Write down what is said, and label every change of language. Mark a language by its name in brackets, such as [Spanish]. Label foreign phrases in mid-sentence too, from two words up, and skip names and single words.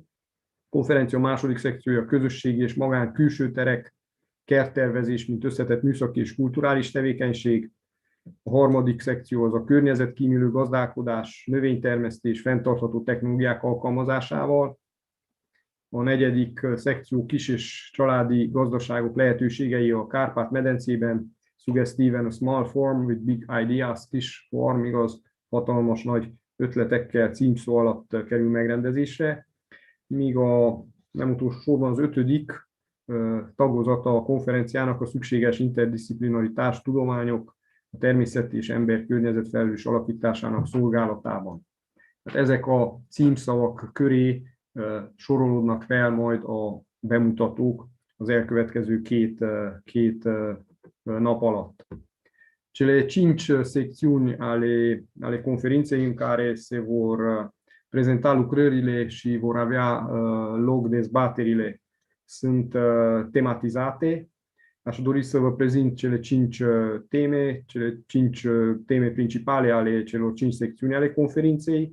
[Hungarian] A konferencia második szekciója a közösségi és magán külső terek, kerttervezés, mint összetett műszaki és kulturális tevékenység. A harmadik szekció az a környezetkímélő gazdálkodás, növénytermesztés, fenntartható technológiák alkalmazásával. A negyedik szekció kis és családi gazdaságok lehetőségei a Kárpát-medencében, szuggesztíven a [English] small farm with big ideas, [Hungarian] kis farm, igaz, hatalmas nagy ötletekkel címszó alatt kerül megrendezésre, míg a nem utolsó sorban az ötödik tagozata a konferenciának a szükséges interdisziplináris tudományok, a természet és ember-környezet felelős alakításának szolgálatában. Tehát ezek a címszavak köré sorolódnak fel majd a bemutatók az elkövetkező két nap alatt. [Romanian] Cele 5 secțiuni ale conferinței în care se vor prezenta lucrările și vor avea loc dezbaterile sunt tematizate. Aș dori să vă prezint cele 5 teme principale ale celor 5 secțiuni ale conferinței.